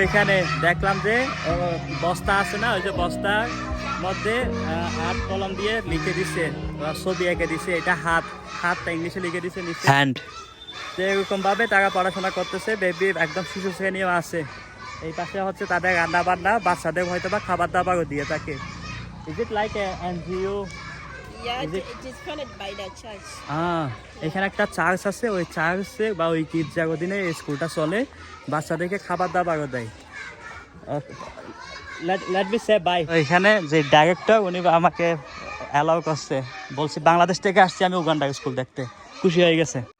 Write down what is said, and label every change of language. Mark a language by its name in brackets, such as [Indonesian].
[Bangla] এখানে দেখলাম যে বস্তা আছে না, ওই যে বস্তার মধ্যে হাত কলম দিয়ে লিখে দিছে, ছবি এঁকে দিছে, এটা হাতটা ইংলিশে লিখে দিছে নিচে হ্যান্ড। তো এরকম ভাবে তারা পড়াশোনা করতেছে। বেবি একদম শিশু শ্রেণীও আছে। এই পাশে হচ্ছে তাদের রান্না বান্না, বাচ্চাদের হয়তো বা খাবার দাবারও দিয়ে থাকে। [English] Is it like NGO? Yeah, it is funded by the church. [Bangla] এখানে একটা চার্চ আছে, ওই চার্চে বা ওই গির্জার অধীনে এই স্কুলটা চলে, বাচ্চাদেরকে খাবার দাবারও দেয়। [English] Let me say bye. [Bangla] এখানে যে ডাইরেক্টর উনি আমাকে অ্যালাউ করছে, বলছি বাংলাদেশ থেকে আসছি আমি উগান্ডা স্কুল দেখতে, খুশি হয়ে গেছে।